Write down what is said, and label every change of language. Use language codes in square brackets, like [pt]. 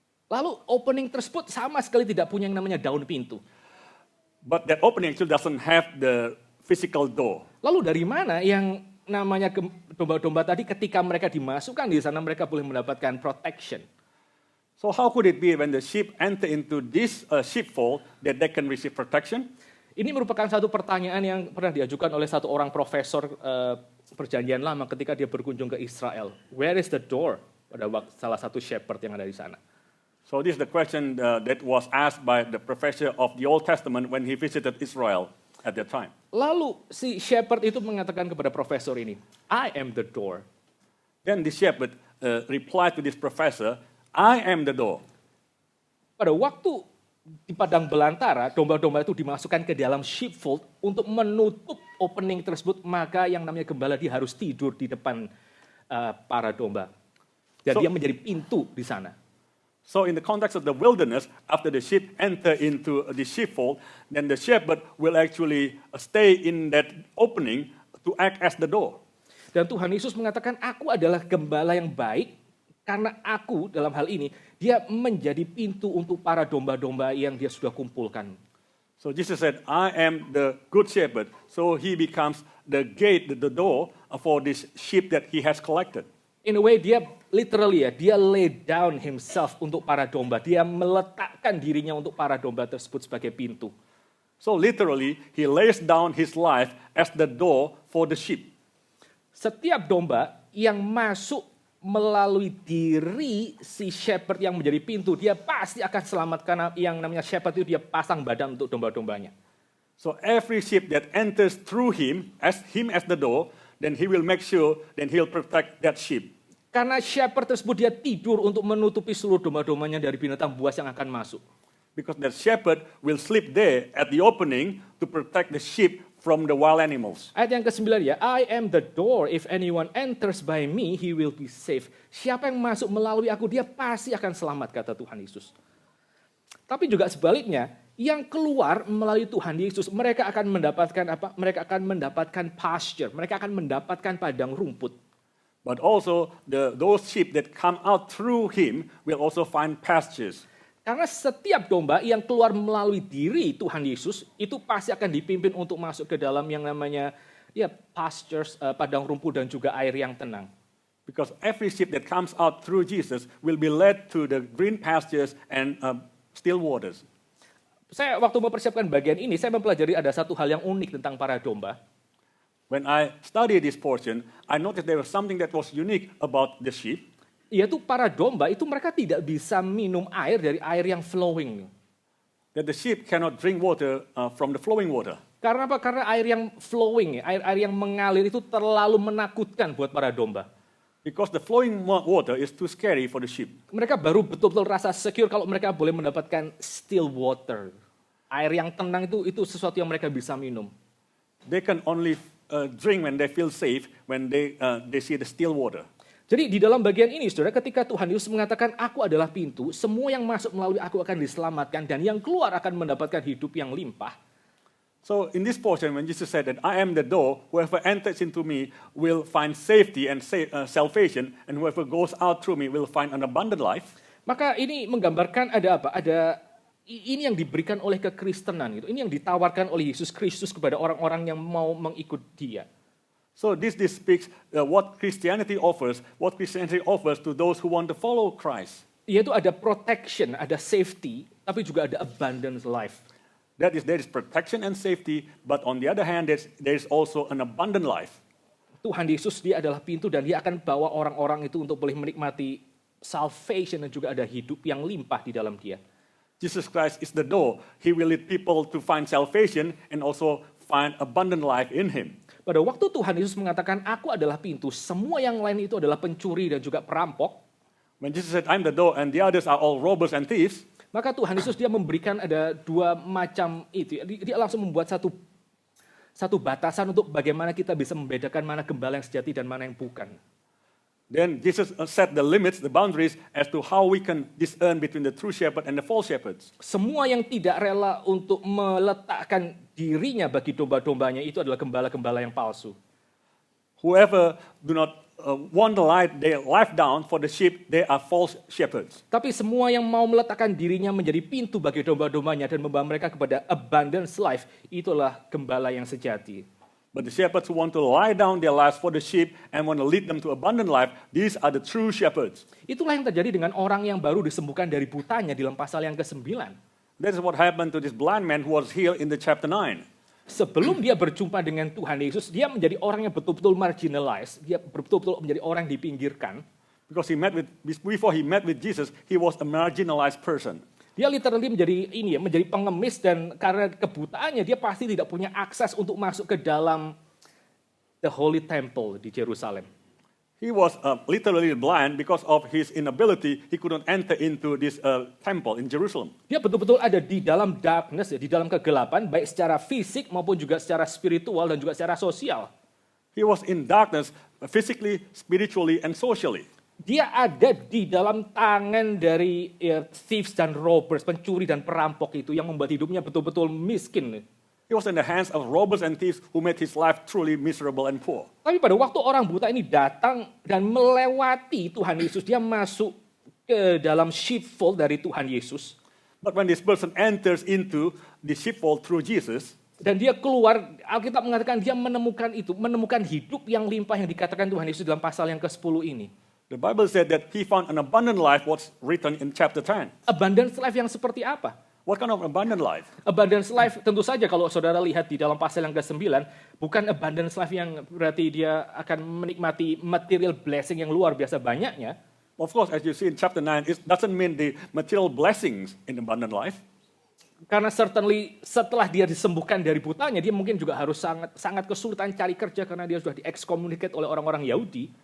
[id] Lalu opening tersebut sama sekali tidak punya yang namanya daun pintu. [en] But that opening actually doesn't have the physical door. [id] Lalu dari mana yang namanya domba-domba tadi ketika mereka dimasukkan di sana mereka boleh mendapatkan protection? [en] So how could it be when the sheep enter into this sheepfold that they can receive protection? [id] Ini merupakan satu pertanyaan yang pernah diajukan oleh satu orang profesor Perjanjian Lama ketika dia berkunjung ke Israel. [en] Where is the door? [id] Pada salah satu shepherd yang ada di sana. [en] So this is the question that was asked by the professor of the Old Testament when he visited Israel. at that time. [id] Lalu si shepherd itu mengatakan kepada profesor ini, [en] I am the door. Then the shepherd replied to this professor, I am the door. [id] Pada waktu di padang belantara, domba-domba itu dimasukkan ke dalam sheepfold untuk menutup opening tersebut, maka yang namanya gembala dia harus tidur di depan para domba. Dan dia menjadi pintu di sana. [en] So in the context of the wilderness, after the sheep enter into the sheepfold, then the shepherd will actually stay in that opening to act as the door. [id] Dan Tuhan Yesus mengatakan, aku adalah gembala yang baik, karena aku dalam hal ini, dia menjadi pintu untuk para domba-domba yang dia sudah kumpulkan. [en] So Jesus said, I am the good shepherd. So he becomes the gate, the door for this sheep that he has collected. In a way, dia literally dia lay down himself [id] untuk para domba. Dia meletakkan dirinya untuk para domba tersebut sebagai pintu. [en] So literally, he lays down his life as the door for the sheep. [id] Setiap domba yang masuk melalui diri si shepherd yang menjadi pintu, dia pasti akan selamat karena yang namanya shepherd itu dia pasang badan untuk domba-dombanya. [en] So every sheep that enters through him as the door, then he will make sure that he'll protect that sheep. [id] Karena shepherd tersebut dia tidur untuk menutupi seluruh domba-dombanya dari binatang buas yang akan masuk. [en] Because that shepherd will sleep there at the opening to protect the sheep from the wild animals. [id] Ayat yang ke-9 ya, [en] I am the door, if anyone enters by me, he will be safe. [id] Siapa yang masuk melalui aku, dia pasti akan selamat, kata Tuhan Yesus. Tapi juga sebaliknya, yang keluar melalui Tuhan Yesus, mereka akan mendapatkan apa? Mereka akan mendapatkan pasture, mereka akan mendapatkan padang rumput. [en] But also those sheep that come out through him will also find pastures. [id] Karena setiap domba yang keluar melalui diri Tuhan Yesus, itu pasti akan dipimpin untuk masuk ke dalam yang namanya pastures, padang rumput dan juga air yang tenang. [en] Because every sheep that comes out through Jesus will be led to the green pastures and still waters. [id] Saya waktu mempersiapkan bagian ini, saya mempelajari ada satu hal yang unik tentang para domba. [en] When I studied this portion, I noticed there was something that was unique about the sheep. [id] Yaitu para domba itu mereka tidak bisa minum air dari air yang flowing. [en] That the sheep cannot drink water from the flowing water. [id] Karena apa? Karena air yang flowing, air yang mengalir itu terlalu menakutkan buat para domba. [en] Because the flowing water is too scary for the sheep. [id] Mereka baru betul-betul rasa secure kalau mereka boleh mendapatkan still water. Air yang tenang itu sesuatu yang mereka bisa minum. [en] They can only drink when they feel safe, when they see the still water. [id] Jadi di dalam bagian ini, saudara, ketika Tuhan Yesus mengatakan, aku adalah pintu, semua yang masuk melalui aku akan diselamatkan, dan yang keluar akan mendapatkan hidup yang limpah. [en] So in this portion, when Jesus said that I am the door, whoever enters into me will find safety and salvation, and whoever goes out through me will find an abundant life. [id] Maka ini menggambarkan ada apa? Ini yang diberikan oleh kekristenan, gitu. Ini yang ditawarkan oleh Yesus Kristus kepada orang-orang yang mau mengikut Dia. [en] So this speaks what Christianity offers to those who want to follow Christ. [id] Yaitu ada protection, ada safety, tapi juga ada abundant life. [en] There is protection and safety, but on the other hand, there is also an abundant life. [id] Tuhan Yesus dia adalah pintu dan dia akan bawa orang-orang itu untuk boleh menikmati salvation dan juga ada hidup yang limpah di dalam Dia. [en] Jesus Christ is the door. He will lead people to find salvation and also find abundant life in Him. [id] Pada waktu Tuhan Yesus mengatakan, aku adalah pintu, semua yang lain itu adalah pencuri dan juga perampok. [en] When Jesus said, I'm the door, and the others are all robbers and thieves, [id] maka Tuhan Yesus dia memberikan ada dua macam itu. Dia langsung membuat satu batasan untuk bagaimana kita bisa membedakan mana gembala yang sejati dan mana yang bukan. [en] Then Jesus set the limits, the boundaries as to how we can discern between the true shepherd and the false shepherds. [id] Semua yang tidak rela untuk meletakkan dirinya bagi domba-dombanya itu adalah gembala-gembala yang palsu. [en] Whoever do not want to lay their life down for the sheep, they are false shepherds. [id] Tapi semua yang mau meletakkan dirinya menjadi pintu bagi domba-dombanya dan membawa mereka kepada abundance life, itulah gembala yang sejati. [en] But the shepherds who want to lie down their lives for the sheep and want to lead them to abundant life, these are the true shepherds. [id] Itulah yang terjadi dengan orang yang baru disembuhkan dari butanya di dalam pasal yang ke-9. [en] That is what happened to this blind man who was healed in the chapter 9. [id] Sebelum dia berjumpa dengan Tuhan Yesus, dia menjadi orang yang betul-betul marginalized. Dia betul-betul menjadi orang yang dipinggirkan. [en] Because before he met with Jesus, he was a marginalized person. [id] Dia literally menjadi pengemis dan karena kebutaannya dia pasti tidak punya akses untuk masuk ke dalam the Holy Temple di Jerusalem. [en] He was literally blind because of his inability. He couldn't enter into this temple in Jerusalem. [id] Dia betul-betul ada di dalam darkness, di dalam kegelapan, baik secara fisik maupun juga secara spiritual dan juga secara sosial. [en] He was in darkness physically, spiritually, and socially. [id] Dia ada di dalam tangan dari thieves dan robbers, pencuri dan perampok itu yang membuat hidupnya betul-betul miskin. [en] He was in the hands of robbers and thieves who made his life truly miserable and poor. [id] Tapi pada waktu orang buta ini datang dan melewati Tuhan Yesus, dia masuk ke dalam sheepfold dari Tuhan Yesus. [en] But when this person enters into the sheepfold through Jesus, [id] dan dia keluar, Alkitab mengatakan dia menemukan hidup yang limpah yang dikatakan Tuhan Yesus dalam pasal yang ke-10 ini. [en] the Bible said that he found an abundant life, what's written in chapter 10. [id] Abundance life yang seperti apa? [en] What kind of abundant life? [id] Abundance life tentu saja kalau saudara lihat di dalam pasal yang ke-9, bukan abundance life yang berarti dia akan menikmati material blessing yang luar biasa banyaknya. [en] Of course, as you see in chapter 9, it doesn't mean the material blessings in abundant life. [id] Karena certainly setelah dia disembuhkan dari butanya, dia mungkin juga harus sangat kesulitan cari kerja karena dia sudah di-excommunicate oleh orang-orang Yahudi.